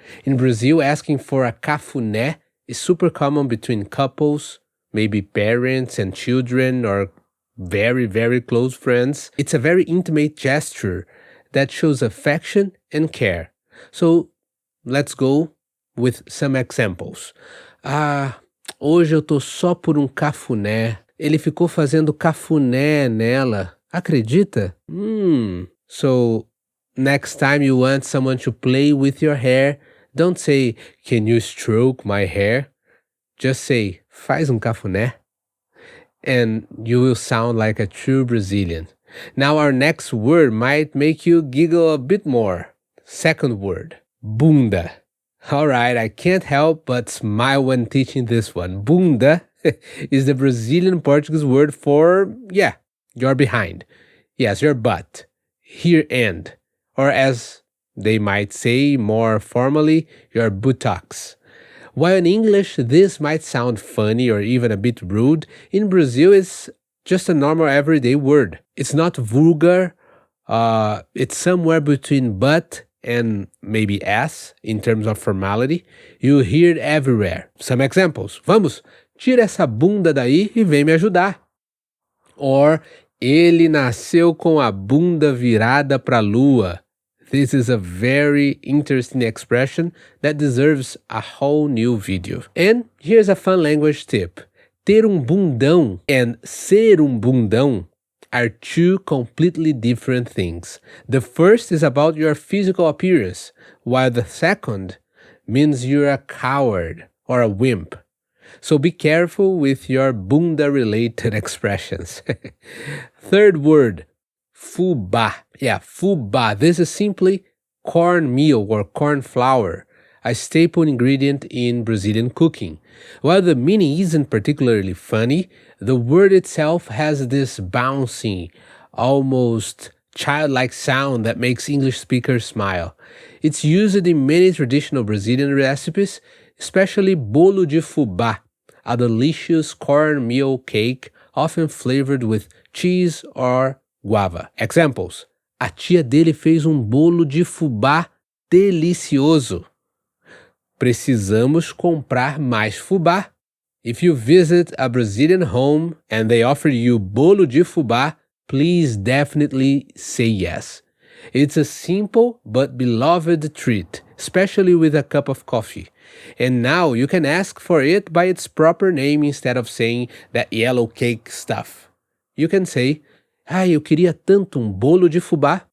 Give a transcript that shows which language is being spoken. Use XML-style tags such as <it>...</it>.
<en>In Brazil, asking for a cafuné is super common between couples, maybe parents and children, or very, very close friends. It's a very intimate gesture that shows affection and care. So let's go with some examples.</en> <pt>Hoje eu tô só por cafuné. Ele ficou fazendo cafuné nela. Acredita?</pt> <en>So, next time you want someone to play with your hair, don't say, can you stroke my hair? Just say,</en> <pt>faz cafuné.</pt> <en>And you will sound like a true Brazilian. Now our next word might make you giggle a bit more. Second word, bunda. Alright, I can't help but smile when teaching this one. Bunda is the Brazilian Portuguese word for, your behind. Yes, your butt, rear end, or as they might say more formally, your buttocks. While in English this might sound funny or even a bit rude, in Brazil it's just a normal everyday word. It's not vulgar, it's somewhere between butt and maybe ass in terms of formality. You hear it everywhere. Some examples.</en> <pt>Vamos, tira essa bunda daí e vem me ajudar. Or, ele nasceu com a bunda virada pra lua.</pt> <en>This is a very interesting expression that deserves a whole new video. And here's a fun language tip. Ter bundão and ser bundão are two completely different things. The first is about your physical appearance, while the second means you're a coward or a wimp. So be careful with your bunda-related expressions. Third word, fubá. Fubá. This is simply cornmeal or corn flour, a staple ingredient in Brazilian cooking. While the meaning isn't particularly funny, the word itself has this bouncy, almost childlike sound that makes English speakers smile. It's used in many traditional Brazilian recipes, especially bolo de fubá, a delicious cornmeal cake often flavored with cheese or guava. Examples.</en> <pt>A tia dele fez bolo de fubá delicioso. Precisamos comprar mais fubá.</pt> <en>If you visit a Brazilian home and they offer you bolo de fubá, please definitely say yes. It's a simple but beloved treat, especially with a cup of coffee. And now you can ask for it by its proper name instead of saying that yellow cake stuff. You can say,</en> <pt>eu queria tanto bolo de fubá.</pt>